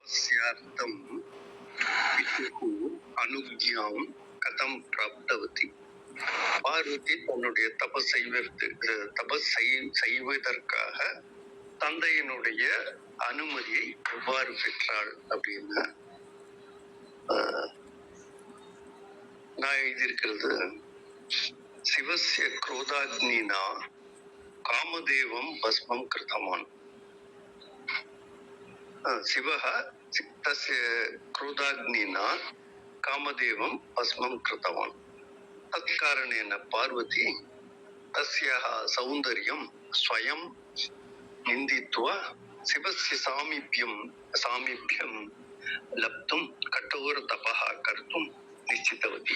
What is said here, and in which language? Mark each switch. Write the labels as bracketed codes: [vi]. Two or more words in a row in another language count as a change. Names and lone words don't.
[sa] तपस्यार्थं पितुः अनुज्ञां कथं प्राप्तवती? [ta] பார்வதி தன்னுடைய தபஸ் செய்வதற்காக தந்தையினுடைய அனுமதியை எவ்வாறு பெற்றாள் அப்படின்னு நான் எழுதியிருக்கிறது. [sa] शिवस्य क्रोधाग्निना कामदेवं भस्मं कृतमान्. शिवः तस्य क्रोधाग्निना कामदेवं भस्मं कृतवान्. तत्कारणेन पार्वती तस्याः सौन्दर्यं स्वयं निन्दित्वा शिवस्य सामीप्यं लब्धुं कठोरतपः कर्तुं निश्चितवती.